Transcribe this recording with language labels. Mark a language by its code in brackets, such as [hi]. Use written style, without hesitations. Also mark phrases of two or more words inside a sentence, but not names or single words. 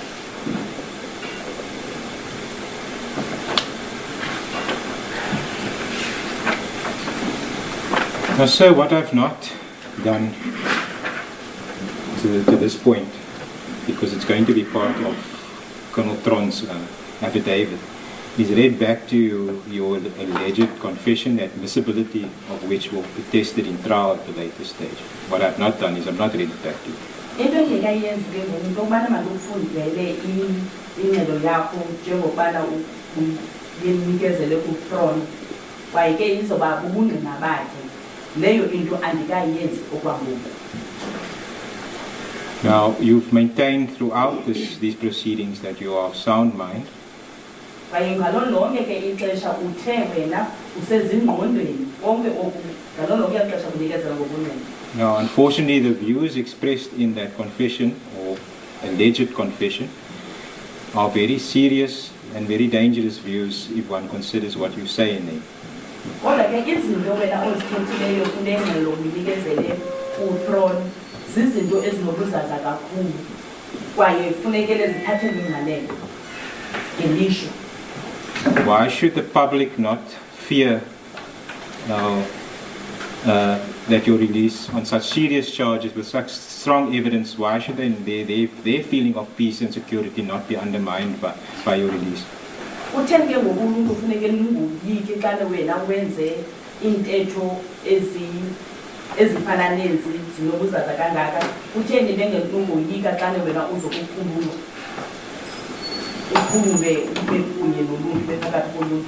[en] Now, sir, what I've not done to this point, because it's going to be part of Colonel Tron's affidavit, is read back to you your alleged confession, admissibility of which will be tested in trial at a later stage. What I've not done is I've not read it back to you. [xh] Into engayenziwe ngokubana mandikufundele ingxelo yakho njengokubana uyinikezele ku-Tron kwaye ke izoba bubungqina bakhe. Leyo into andikayenzi okwangoku. [en] Now, you've maintained throughout these proceedings that you are of sound mind. [xh] Kwaye ngalo lonke ke ixesha uthe wena usezingqondweni konke oku ngalo lonke ixesha unikezela ngobungqina. [en] Now, unfortunately, the views expressed in that confession, or alleged confession, are very serious and very dangerous views if one considers what you say in them. [xh] Kodwa ke izinto wena ozithethileyo kule ngxelo unikezele ku-Tron zizinto ezinobuzaza kakhulu kwaye kufunekele zithathelwe ingqalelo ngelishwa. [en] Why should the public not fear that you're released on such serious charges with such strong evidence, why should their feeling of peace and security not be undermined by your release? [xh] Uthenge ngokulungu kufuneke ningoyiki xa wena wenze intetho ezifana nezi zinobuzaza kangaka. Utheni nengoyika xa wena uzokukhululwa. Ukhululwe ube kunye noluntu bephakathi koluntu.